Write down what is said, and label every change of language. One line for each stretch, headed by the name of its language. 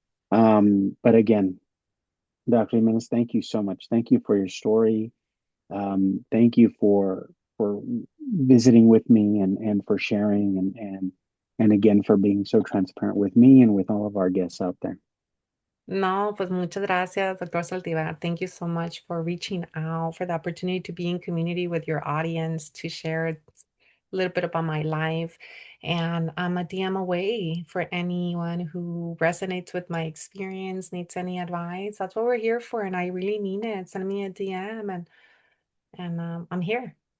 English: But again, Dr. Jimenez, thank you so much. Thank you for your story. Thank you for visiting with me and for sharing and again for being so transparent with me and with all of our guests out there.
Spanish: No, pues muchas gracias, Dr. Saldivar.
English: Thank you so much for reaching out, for the opportunity to be in community with your audience, to share a little bit about my life. And I'm a DM away for anyone who resonates with my experience, needs any advice. That's what we're here for. And I really mean it. Send me a DM, and I'm here.